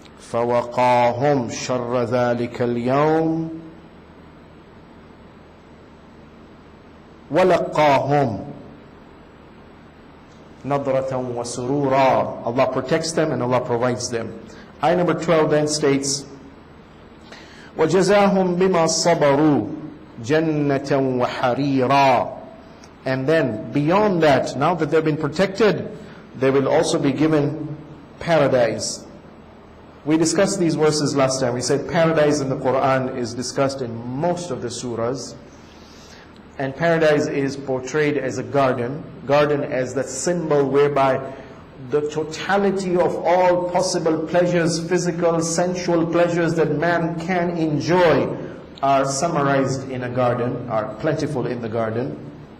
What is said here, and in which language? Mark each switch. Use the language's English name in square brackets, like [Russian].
[Arabic] فَوَقَاهُمْ شَرَّ ذَلِكَ الْيَوْمِ وَلَقَّاهُمْ نَضْرَةً وَسُرُورًا. [English] Allah protects them and Allah provides them. Ayah number 12 then states, [Arabic] وَجَزَاهُمْ بِمَا صَبَرُوا جَنَّةً وَحَرِيرًا. [English] And then beyond that, now that they've been protected, they will also be given paradise. We discussed these verses last time. We said paradise in the Quran is discussed in most of the surahs. And paradise is portrayed as a garden as the symbol whereby the totality of all possible pleasures, physical, sensual pleasures that man can enjoy are summarized in a garden, are plentiful in the garden.